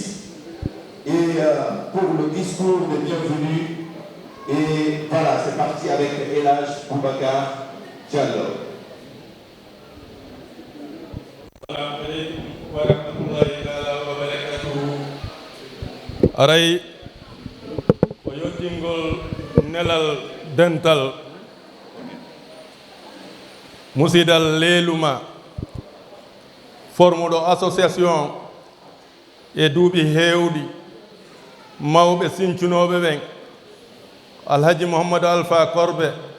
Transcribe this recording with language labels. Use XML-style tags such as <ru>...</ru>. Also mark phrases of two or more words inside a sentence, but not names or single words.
<fr>Et pour le discours de bienvenue, et voilà, c'est parti avec El Hadj Boubacar Diallo.</fr> <ff>aray o yottingol nelal dental musidal leeluma formuɗo association e duuɓi heewɗi mawɓe sincunoɓe ɓen alhaji mouhammadou alpha korbe</ff>